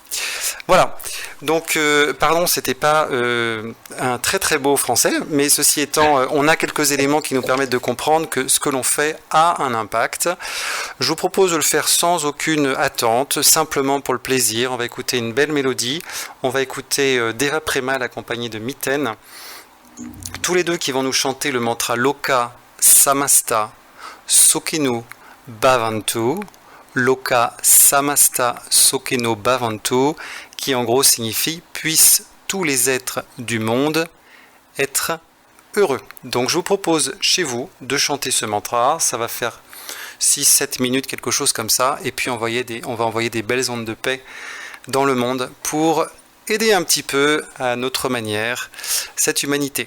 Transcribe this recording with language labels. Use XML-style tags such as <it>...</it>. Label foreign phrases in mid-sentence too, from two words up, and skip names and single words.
<fr>Voilà, donc c'était pas un très très beau français, mais ceci étant, on a quelques éléments qui nous permettent de comprendre que ce que l'on fait a un impact. Je vous propose de le faire sans aucune attente, simplement pour le plaisir. On va écouter une belle mélodie, on va écouter Deva Premal accompagné de Miten, tous les deux qui vont nous chanter le mantra</fr> <sa>लोक समस्त सोखिनो भवन्तु, लोक समस्त सोखिनो भवन्तु,</sa> <fr>qui en gros signifie « puissent tous les êtres du monde être heureux ». Donc je vous propose chez vous de chanter ce mantra, ça va faire 6-7 minutes, quelque chose comme ça, et puis on va envoyer des belles ondes de paix dans le monde pour aider un petit peu à notre manière cette humanité.</fr>